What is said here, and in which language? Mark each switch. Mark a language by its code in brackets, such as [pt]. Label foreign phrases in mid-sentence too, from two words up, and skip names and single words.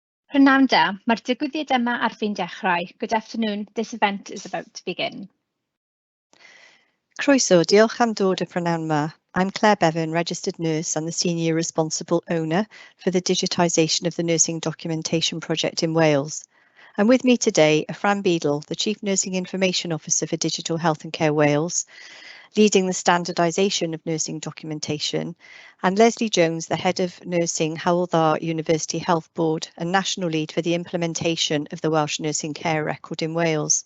[cy] Prynawn da, mae'r digwyddiad yma ar fin dechrau. [en] Good afternoon, this event is about to begin. [cy] Croeso, diolch am dod y prynawn 'ma. [en] I'm Claire Bevan, registered nurse and the senior responsible owner for the digitisation of the Nursing Documentation Project in Wales. And with me today are Fran Beadle, the Chief Nursing Information Officer for Digital Health and Care Wales, leading the Standardisation of Nursing Documentation, and Leslie Jones, the Head of Nursing, Hywel Dda University Health Board and National Lead for the implementation of the Welsh Nursing Care Record in Wales.